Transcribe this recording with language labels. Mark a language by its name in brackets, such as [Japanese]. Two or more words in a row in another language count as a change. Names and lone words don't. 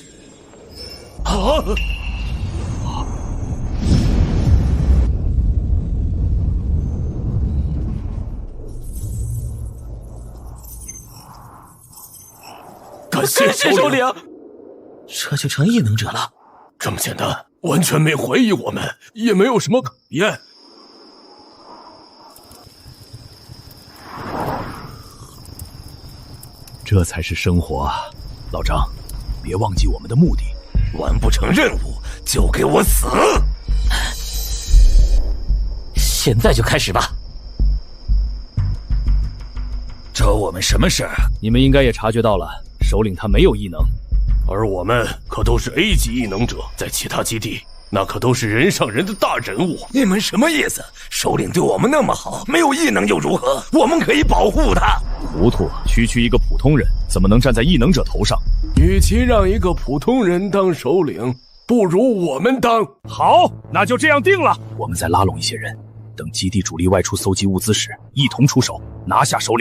[Chinese] 感謝首領。這就成異能者了？這麼簡單，完全沒懷疑我們，也沒有什麼可言。這才是生活啊！老張，別忘記我們的目的。完不成任務，就給我死！現在就開始吧。找我們什麼事？你們應該也察覺到了，首領他沒有異能，而我們可都是 A 級異能者，在其他基地那可都是人上人的大人物。你們什麼意思？首領對我們那麼好，沒有異能又如何？我們可以保護他。糊塗，區區一個普通人怎麼能站在異能者頭上？與其讓一個普通人當首領，不如我們當。好，那就這樣定了。我們再拉攏一些人，等基地主力外出搜集物資時，一同出手拿下首領。